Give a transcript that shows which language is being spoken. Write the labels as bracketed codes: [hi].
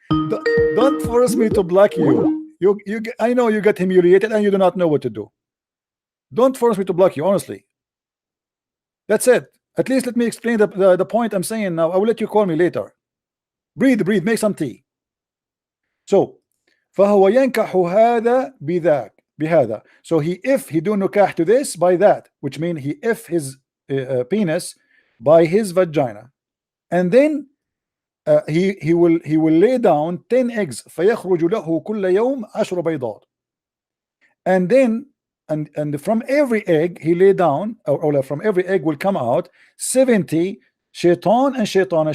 [en] Don't force me to block you. I know you get humiliated and you do not know what to do. Don't force me to block you, honestly. That's it. At least let me explain the point I'm saying now. I will let you call me later. Breathe, make some tea. [ar] So, فهو ينكح هذا بذاك بهذا. [en] So if he do nikah to this by that, which means he if his penis by his vagina, and then he will lay down 10 eggs [ar] فيخرج له كل يوم 10 بيضات, [en] and then and from every egg he lay down, or from every egg will come out 70 shaitan and shaitana.